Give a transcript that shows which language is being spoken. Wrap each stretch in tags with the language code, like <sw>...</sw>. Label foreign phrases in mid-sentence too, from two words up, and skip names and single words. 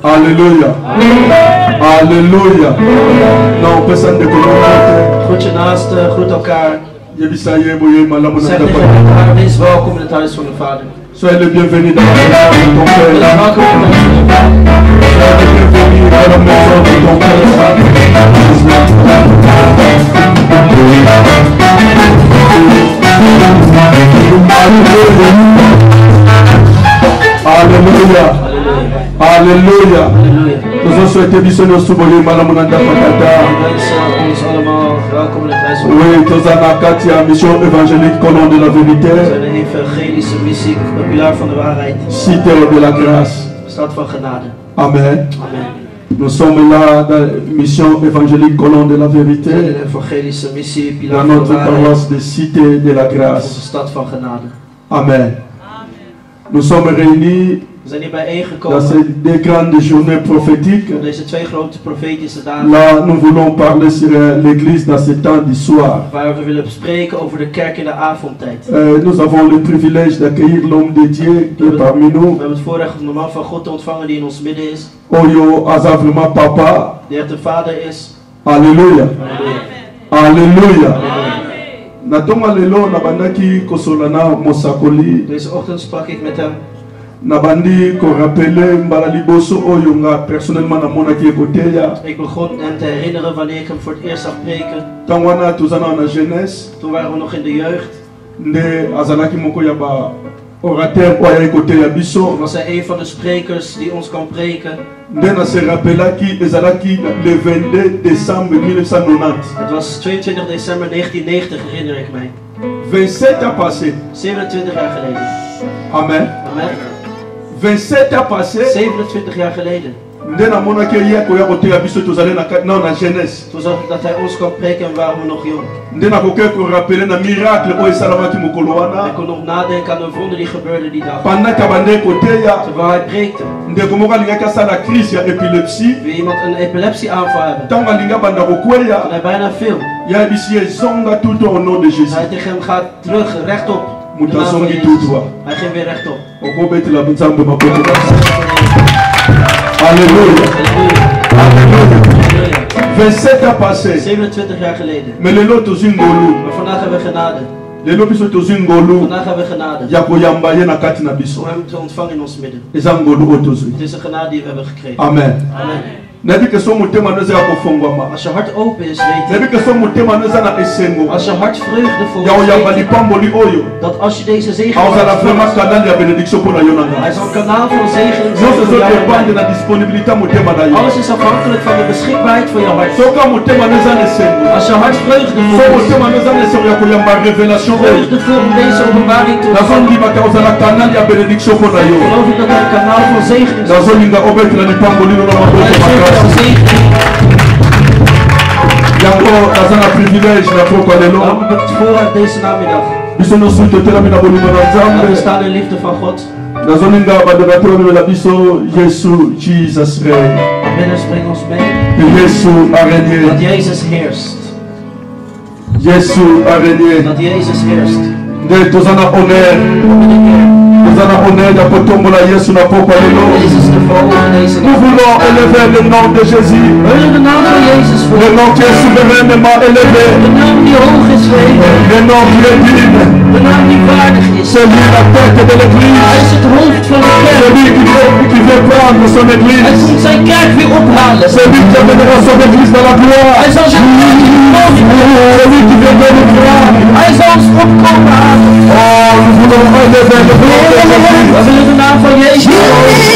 <fr>Alléluia. Alléluia. Non, personne ne connaît.</fr> <nl>Groet je naaste, groet elkaar.</nl> <fr>Je vis ça hier, boye, malam,</fr> <nl>Zeg tegen elkaar, wees welkom in het huis van de Vader.</nl> <fr>soyez le bienvenu dans la maison de ton Père.</fr> <nl>Wees welkom in het huis van de Vader.</nl> <fr>Soyez le bienvenu dans la maison de ton Père. Alléluia. Alléluia. Nous avons souhaité bisonner au souboye malamunanda patata.</fr> <nl>Ons allemaal welkom in het huis van de</nl> <fr>Oui, tous en Akatia, mission évangélique, colonne de la</fr> <nl>Vader. We</nl> <fr>vérité,</fr> <nl>zijn een evangelische missie, een pilaar van de waarheid.</nl> <fr>cité de la grâce.</fr> <nl>Stad van genade.</nl> <fr>Amen.</fr> <nl>Amen.</nl> <fr>Nous sommes là dans la mission évangélique, colonne de la</fr> <nl>We zijn</nl> <fr>vérité,</fr> <nl>een evangelische missie, pilaar</nl> <fr>dans</fr> <nl>van de</nl> <fr>notre</fr> <nl>waarheid.</nl> <fr>paroisse de cité de la</fr> <nl>Onze</nl> <fr>grâce.</fr> <nl>stad van genade.</nl> <fr>Amen. Nous sommes réunis</fr> <nl>We zijn hier bijeengekomen</nl> <fr>dans ces deux grandes journées prophétiques.</fr> <nl>op deze twee grote profetische dagen.</nl> <fr>Là, nous voulons parler sur l'église dans ce temps du soir.</fr> <nl>Waar we willen spreken over de kerk in de avondtijd.</nl> <fr>Nous avons le privilège d'accueillir l'homme de Dieu qui est parmi</fr> <nl>We</nl> <fr>nous.</fr> <nl>hebben het voorrecht om de man van God te ontvangen die in ons midden is.</nl> <ln>Oyo Aza vraiment papa.</ln> <nl>Die echt de vader is.</nl> <fr>Alléluia.</fr> <nl>Halleluja.</nl> <fr>Alléluia.</fr> <nl>Halleluja.</nl> <ln>Natonga lelo nabandaki kosolana mosakoli.</ln> <nl>Deze ochtend sprak ik met hem.</nl> <ln>Nabandi ko rappeler mbala liboso oyo nga personnellement namonaki ekoteya.</ln> <nl>Ik begon hem te herinneren wanneer ik hem voor het eerst zag preken.</nl> <ln>Tangwana tozana na jeunesse.</ln> <nl>Toen waren we nog in de jeugd.</nl> <ln>Nde azalaki moko ya ba orateur oyo ekoteya biso.</ln> <nl>Was hij een van de sprekers die ons kan preken.</nl> <ln>Nde na se rappelaki ezalaki</ln> <fr>le 22 décembre 1990.</fr> <nl>Het was 22 december 1990 herinner ik mij.</nl> <fr>27 ans passé.</fr> <nl>27 jaar geleden.</nl> <fr>Amen.</fr> <nl>Amen.</nl> <fr>27 ans passé.</fr> <nl>27 jaar geleden.</nl> <ln>Nde namonaki ye koya koteya biso tozali na jeunesse.</ln> <nl>Toen zag ik dat hij ons kan preken en waren we nog jong.</nl> <ln>Nde nakoki korapele na miracle oyo esalamaki mokolo</ln> <nl>Ik</nl> <ln>wana.</ln> <nl>kon nog nadenken aan een wonder die gebeurde die dag.</nl> <ln>Pendant kabande koteya.</ln> <nl>Terwijl hij preekte.</nl> <ln>Ndeko moko alingaki asala crise ya épilepsie.</ln> <nl>Wil iemand een epilepsieaanval hebben?</nl> <ln>Ntango alingi abanda kokweya.</ln> <nl>Toen hij bijna viel.</nl> <ln>yayebisi ye zonga</ln> <fr>tout au nom de Jésus.</fr> <nl>Hij tegen hem gaat terug, rechtop. In de naam van</nl> <ln>Mutasongi</ln> <nl>Jezus.</nl> <fr>tout droit.</fr> <nl>Hij ging weer rechtop.</nl> <ln>Okobetela nzambe maboko.</ln> <fr>Alléluia.</fr> <nl>Halleluja.</nl> <fr>Alléluia.</fr> <nl>Halleluja.</nl> <fr>27 ans passé.</fr> <nl>27 jaar geleden.</nl> <ln>Mais lelo tozwi ngolu.</ln> <nl>Maar vandaag hebben we genade.</nl> <ln>Lelo biso tozwi ngolu.</ln> <nl>Vandaag hebben we genade.</nl> <ln>Ya koyamba ye na kati na biso.</ln> <nl>Om hem te ontvangen in ons midden.</nl> <ln>Eza ngolu oyo tozwi.</ln> <nl>Het is een genade die we hebben gekregen.</nl> <ln>Amen.</ln> <nl>Amen.</nl> <ln>Nayebi ke so motema no eza ya kofongwama.</ln> <nl>Als je hart open is, weet je.</nl> <ln>Nayebi ke so motema no eza na esengo.</ln> <nl>Als je hart vreugdevol</nl> <ln>Ya</ln> <nl>is,</nl> <ln>oyamba</ln> <nl>weet je</nl> <ln>lipamboli oyo.</ln> <nl>dat als je deze zegen</nl> <ln>Aozala vraiment</ln> <nl>hebt,</nl> <ln>canal ya bénédiction mpo na yo na</ln> <nl>hij</nl> <ln>ngai.</ln> <nl>zal een kanaal van zegening zijn</nl> <ln>Nyonso</ln> <nl>voor jou en</nl> <ln>ezodépendre</ln> <nl>mij.</nl> <ln>na disponibilité motema na yo.</ln> <nl>Alles is afhankelijk van de beschikbaarheid van je hart.</nl> <ln>Soka motema no eza na esengo.</ln> <nl>Als je hart</nl> <ln>So</ln> <nl>vreugdevol is,</nl> <ln>motema no eza na esengo ya koyamba révélation oyo.</ln> <nl>vreugdevol om deze openbaring te ontvangen,</nl> <ln>nazondimaka ozala canal ya bénédiction mpo na yo.</ln> <nl>geloof ik dat er een kanaal van zegening zal zijn.</nl> <ln>nazolinga obetela lipamboli no na maboko</ln> <nl>Wij zijn van</nl> <ln>makasi.</ln> <nl>zegening.</nl> <ln>yango naza na privilège na pokwa lelo.</ln> <nl>Daarom heb ik het voorrecht deze namiddag.</nl> <ln>biso nyonso totelami na bolingo na</ln> <nl>We</nl> <ln>nzambe.</ln> <nl>staan in liefde van God.</nl> <ln>nazolinga badonateur bamemela biso yesu</ln> <en>jesus reign.</en> <nl>Binnen breng ons mee</nl> <fr>que yesu a</fr> <nl>dat</nl> <fr>régné.</fr> <nl>Jezus heerst.</nl> <fr>yesu a régné.</fr> <nl>Dat Jezus heerst.</nl> <ln>nde toza na honneur. toza na honneur ya kotombola yesu na pokwa lelo.</ln> <nl>Jezus te verhogen deze</nl> <fr>nous</fr> <nl>dag.</nl> <fr>voulons élever le nom de jésus.</fr> <nl>We willen de naam van Jezus</nl> <fr>le</fr> <nl>voor.</nl> <fr>nom qui est souverainement élevé.</fr> <nl>De naam die hoog is verheven.</nl> <fr>le nom qui est digne.</fr> <nl>De naam die waardig is.</nl> <fr>c'est lui la tête de</fr> <nl>Hij</nl> <fr>l'église.</fr> <nl>is het hoofd van de kerk.</nl> <fr>celui qui veut prendre son</fr> <nl>Hij</nl> <fr>église.</fr> <nl>komt zijn kerk weer ophalen.</nl> <fr>celui qui amènera son église dans la gloire.</fr> <nl>Hij zal zijn kerk weer</nl> <fr>celui qui veut donner gloire.</fr> <nl>Hij zal ons opkomen halen.</nl> <fr>Oh, nous voulons élever le nom de Jésus.</fr> <nl>We willen de naam van Jezus horen.</nl>